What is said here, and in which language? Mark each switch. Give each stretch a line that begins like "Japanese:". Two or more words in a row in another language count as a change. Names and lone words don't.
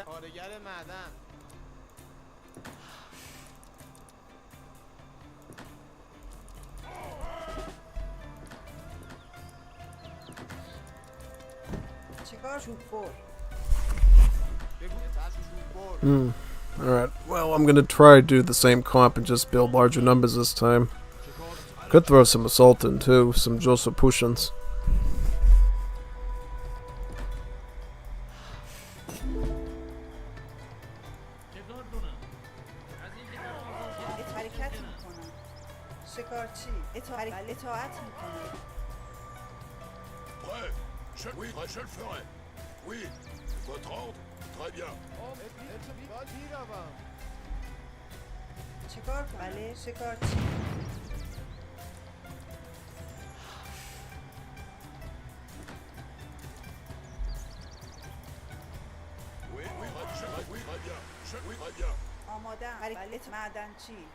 Persian: کارگر معدن. چیکار چوب بر بگو چوب بر.
English: Alright, well, I'm gonna try to do the same comp and just build larger numbers this time. Could throw some assault in too, some Joseph Pushins.
Persian: چکار کنم؟ از اینکه من آزاد کردی حرکت میکنم. شکارچی اطاعت میکنم.
French: Prêt. Oui, je le ferai. Oui. Votre ordre? Très bien.
Persian: چیکار کنم؟ بله شکارچی.
French: Oui, très bien. Oui, très bien.
Persian: آمادم. بله معدنچی.